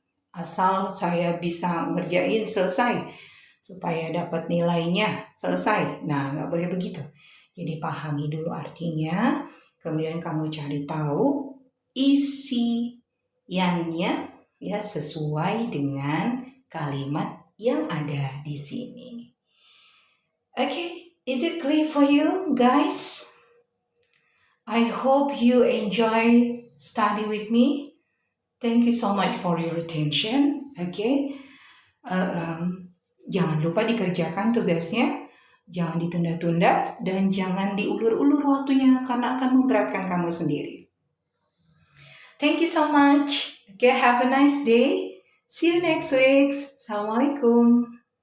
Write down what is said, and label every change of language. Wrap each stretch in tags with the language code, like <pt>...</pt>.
<id>Asal saya bisa ngerjain selesai, supaya dapat nilainya selesai. Nah, nggak boleh begitu. Jadi pahami dulu artinya, kemudian kamu cari tahu isiannya, ya, sesuai dengan kalimat yang ada di sini.</id> <en>Okay, is it clear for you guys? I hope you enjoy study with me. Thank you so much for your attention. Okay.</en> <id>Jangan lupa dikerjakan tugasnya, jangan ditunda-tunda, dan jangan diulur-ulur waktunya karena akan memberatkan kamu sendiri.</id> <en>Thank you so much. Okay, have a nice day. See you next week. Assalamualaikum.</en>